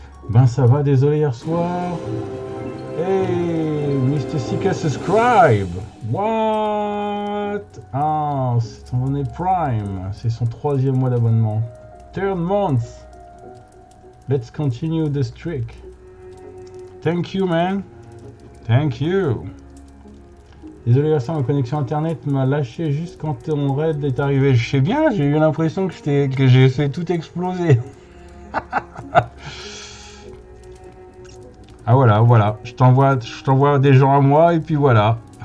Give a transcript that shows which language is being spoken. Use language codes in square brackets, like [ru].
[fr] Ben ça va, désolé hier soir. [en] Hey, Mr. Sika subscribe. What? [fr] Ah, c'est son abonné Prime. C'est son 3e mois d'abonnement. [en] 3rd month. Let's continue the streak. Thank you, man. Thank you. [fr] Désolé, Vincent, ma connexion internet m'a lâché juste quand ton raid est arrivé. Je sais bien, j'ai eu l'impression que j'ai fait tout exploser. Ah voilà, je t'envoie des gens à moi et puis voilà.